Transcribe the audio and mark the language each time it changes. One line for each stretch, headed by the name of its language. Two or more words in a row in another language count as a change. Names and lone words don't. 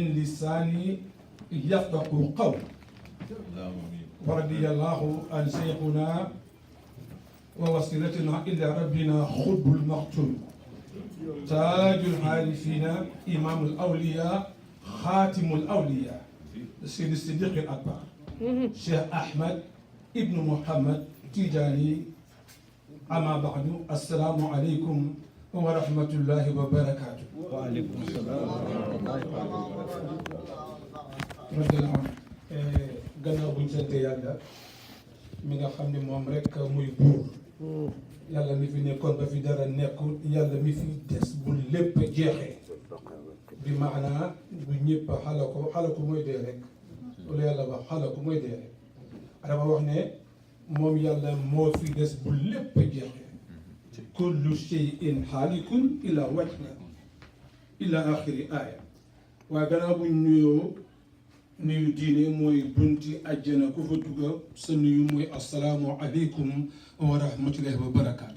Arabic: لساني يفقه قولي ورضي الله عن شيخنا ووسيلتنا إلى ربنا خطب المقتول تاج العارفين إمام الأولياء خاتم الأولياء سيد الصديق الأكبر شيخ أحمد ابن محمد تيجاني أما بعد السلام عليكم ورحمة الله وبركاته. وعليكم السلام ورحمة الله وبركاته.
Wolof: gannaaw buñ sante yàlla mi nga xam ne moom rek muy buur yàlla mi fi nekkoon ba fi dara nekkul yàlla mi fi des bu lépp jeexee bi maanaa bu ñëpp xalaku mooy dee rek wala yàlla wax xalaku mooy dee rek dama wax ne moom yàlla moo fi des bu lépp jeexee
Arabic: كل شيء هالك إلا وجه إلى آخر
Wolof: aaya waaye gannaaw buñ nuyoo nuyu diine mooy bunti àjjana ku fa dugga sa nuyu mooy
Arabic: السلام عليكم ورحمة الله وبركاته.